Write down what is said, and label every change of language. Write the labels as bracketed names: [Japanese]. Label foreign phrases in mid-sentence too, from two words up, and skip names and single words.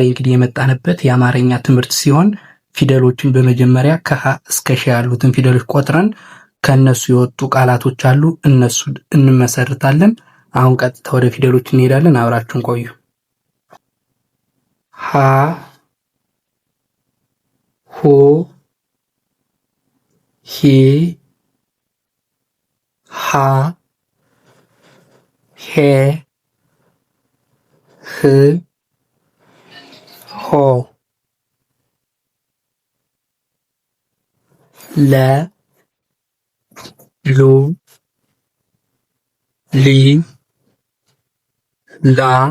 [Amharic] እንግዲህ የመጣንበት የአማርኛ ትምህርት ሲሆን ፊደሎችን በመጀመሪያ ከሀ እስከ ሸ ያሉትን ፊደሎች ቆጥረን ከነሱ የወጡ ቃላቶች አሉ፣ እነሱን እንመሰርታለን። አሁን ቀጥታ ወደ ፊደሎች እንሄዳለን። አብራችሁን ቆዩ። ሀ ሁ ሂ ሃ ሄ ህ ሆ ለ ሉ ሊ ላ